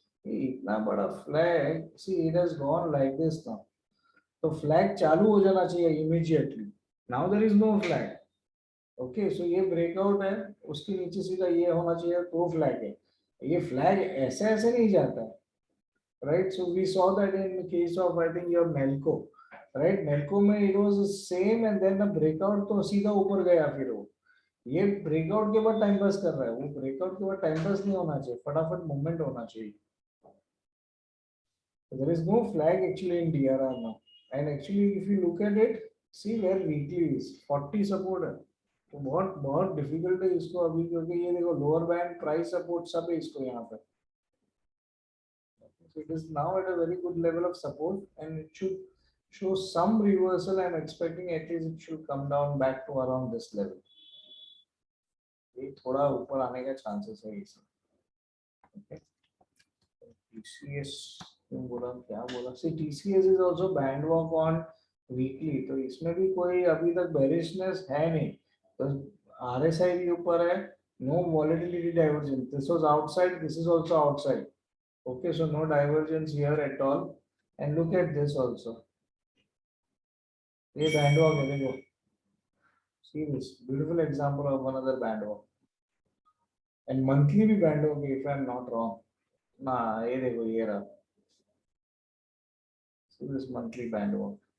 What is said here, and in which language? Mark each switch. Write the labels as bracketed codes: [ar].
[hi] ये इतना बड़ा flag. [en] See it has gone like this now. [hi] तो फ्लैग चालू हो जाना चाहिए immediately. [en] Now there is no flag. [hi] Okay, सो ये ब्रेकआउट है, उसके नीचे सीधा ये होना चाहिए तो फ्लैग है. ये फ्लैग ऐसे ऐसे नहीं जाता है. [en] Right, so we saw that in the case of I think your Melco, right? Melco में it was the same and then the breakout [hi] तो सीधा ऊपर गया. फिर वो ये breakout के बाद टाइम पास कर रहा है. वो breakout के बाद टाइम पास नहीं होना चाहिए, फटाफट मूवमेंट होना चाहिए. [en] There is no flag actually in DRR now, and actually if you look at it, see where weekly is 40 support है. [hi] तो बहुत बहुत डिफिकल्ट है इसको अभी, क्योंकि ये देखो लोअर बैंड प्राइस सपोर्ट सब है इसको यहाँ पे. [en] It is now at a very good level of support and it should show some reversal. I'm expecting at least it should come down back to around this level. [hi] ये थोड़ा ऊपर आने का chances है इसमें. [en] Okay. TCS क्या बोला? See, TCS is also band walk on weekly, [hi] तो इसमें भी कोई अभी तक बेरिशनेस है नहीं, तो RSI भी ऊपर है, [en] no volatility divergence, this was outside, this is also outside, okay, so no divergence here at all, and look at this also, [hi] ये बैंड वॉक है, देखो, [en] see this beautiful example of another band walk, and monthly भी band walk है, if I am not wrong, ना ये देखो ये रहा, see this monthly band walk.